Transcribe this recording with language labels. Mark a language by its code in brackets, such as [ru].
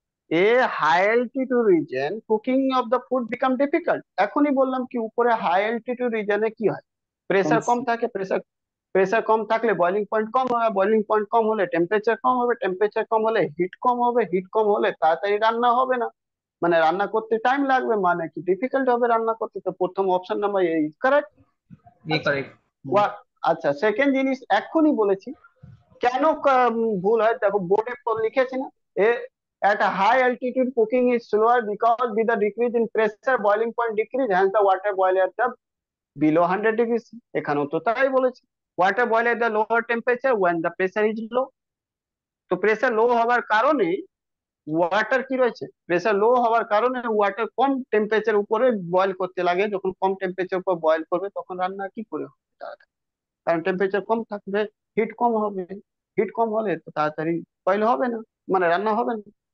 [en] a high altitude region cooking of the food become difficult, [bn] এখনই বললাম কি উপরে হাই অ্যালটিটিউড রিজনে কি হয়, প্রেসার কম থাকে, প্রেসার প্রেসার কম থাকলে বয়লিং পয়েন্ট কম হবে, বয়লিং পয়েন্ট কম হলে টেম্পারেচার কম হবে, টেম্পারেচার কম হলে হিট কম হবে, হিট কম হলে তাড়াতাড়ি রান্না হবে না, মানে রান্না করতে টাইম লাগবে, মানে কি ডিফিকাল্ট হবে রান্না করতে। তো প্রথম অপশন নাম্বার ইজ কারেক্ট। এ আচ্ছা, কারেক্ট। আচ্ছা সেকেন্ড জিনিস এক্ষুনি বলেছি, কেন ভুল হয় দেখো, বোর্ডে লিখেছি না, এ [en] at a high altitude cooking is slower because with the decrease in pressure boiling point decrease, hence the water boil at the below 100 degrees। [bn] এখানেও তো তাই বলেছি, [en] water boil at the lower temperature when the pressure is low। [bn] তো pressure লো হওয়ার কারণে water কি রয়েছে, pressure লো হওয়ার কারণে ওয়াটার কম টেম্পারেচার উপরে বয়েল করতে লাগে, যখন কম টেম্পারেচার উপর বয়েল করবে তখন রান্না কি করে হবে তাড়াতাড়ি, কারণ টেম্পারেচার কম থাকবে, হিট কম হবে, হিট কম হলে তো তাড়াতাড়ি বয়েল হবে না, মানে রান্না হবে না।